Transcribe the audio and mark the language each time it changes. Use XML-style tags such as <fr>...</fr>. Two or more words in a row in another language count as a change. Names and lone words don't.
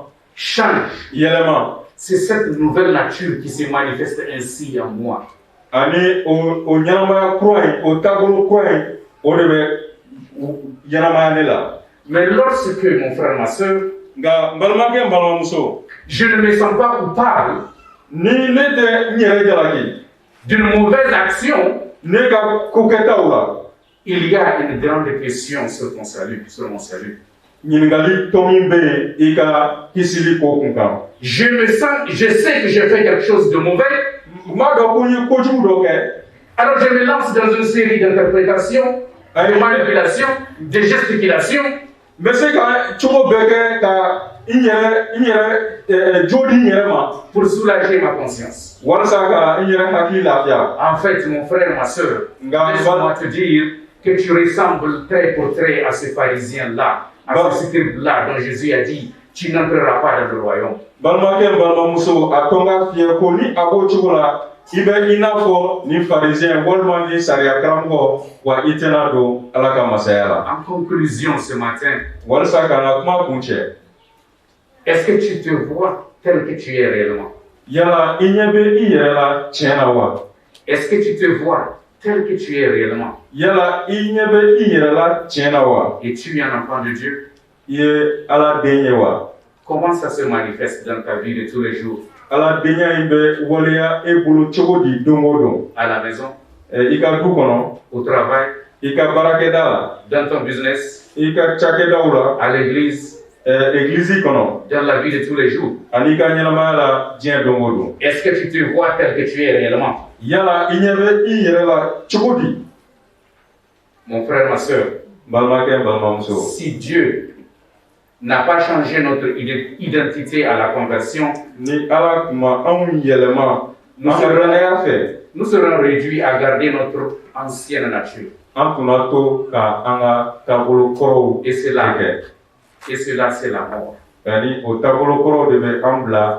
<fr>change.</fr> <bm>yɛlɛma</bm> <fr>C'est cette nouvelle nature qui se manifeste ainsi en moi.</fr> <bm>ani o ɲɛnamaya kura in o taabolo kura in o de bɛ ɲɛnamaya ne la.</bm> <fr>Mais lorsque, mon frère, ma soeur,</fr> <bm>nka n balimakɛ n balimamuso</bm> <fr>je ne me sens pas coupable</fr> <bm>ni ne tɛ n yɛrɛ jalaki</bm> <fr>d'une mauvaise action,</fr> <bm>ne ka kokɛtaw la</bm> <fr>il y a une grande question sur ton salut, sur mon salut.</fr> <bm>ɲininkali tɔ min bɛ yen i ka kisili ko kun kan.</bm> <fr>Je sais que j'ai fait quelque chose de mauvais,</fr> <bm>n b'a dɔn ko n ye kojugu dɔ kɛ.</bm> <fr>alors je me lance dans une série d'interprétations, de manipulations, de gesticulations,</fr> <bm>n bɛ se ka cogo bɛɛ kɛ ka n yɛrɛ jo di n yɛrɛ ma</bm> <fr>pour soulager ma conscience.</fr> <bm>walasa ka n yɛrɛ hakili lafiya.</bm> <fr>En fait, mon frère, ma soeur,</fr> <bm>Nga-</bm> <fr>laisse-moi te dire que tu ressembles trait pour trait à ce pharisien-là, à ce scribe-là dont Jésus a dit, tu n'entreras pas dans le royaume.</fr> <bm>balimakɛ n balimamuso a tɔn ka fiyɛ ko ni a b'o cogo la i bɛ i n'a fɔ ni pharisien walima ni sariya karamɔgɔ wa i tɛna don ala ka masaya la.</bm> <fr>En conclusion ce matin,</fr> <bm>walisa ka n ka kuma kun cɛ.</bm> <fr>est-ce que tu te vois tel que tu es réellement?</fr> <bm>Yala i ɲɛ bɛ i yɛrɛ la tiɲɛ na wa?</bm> <fr>Est-ce que tu te vois tel que tu es réellement?</fr> <bm>Yala i ɲɛ bɛ i yɛrɛ la tiɲɛ na wa?</bm> <fr>Et tu es un enfant de Dieu?</fr> <bm>I ye ala den ye wa?</bm> <fr>Comment ça se manifeste dans ta vie de tous les jours?</fr> <bm>Ala denya in bɛ waleya e bolo cogo di don o don?</bm> <fr>À la maison,</fr> <bm>I ka du kɔnɔ,</bm> <fr>au travail,</fr> <bm>i ka baarakɛda la,</bm> <fr>dans ton business,</fr> <bm>i ka cakɛdaw la,</bm> <fr>à l'église,</fr> <bm>église kɔnɔ,</bm> <fr>dans la vie de tous les jours.</fr> <bm>ani i ka ɲɛnamaya la diɲɛ don o don.</bm> <fr>Est-ce que tu te vois tel que tu es réellement?</fr> <bm>Yala i ɲɛ bɛ i yɛrɛ la cogo di?</bm> <fr>Mon frère, ma soeur,</fr> <bm>N balimakɛ n balimamuso,</bm> <fr>si Dieu n'a pas changé notre identité à la conversion,</fr> <bm>ni ala tun ma anw yɛlɛma an ka dɔnnaya fɛ,</bm> <fr>nous serons réduits à garder notre ancienne nature.</fr> <bm>an tun na to ka an ka taabolo kɔrɔw</bm> <fr>Et cela,</fr> <bm>kɛ.</bm> <fr>c'est la mort.</fr> <bm>Ani o taabolo kɔrɔ de bɛ an bila</bm>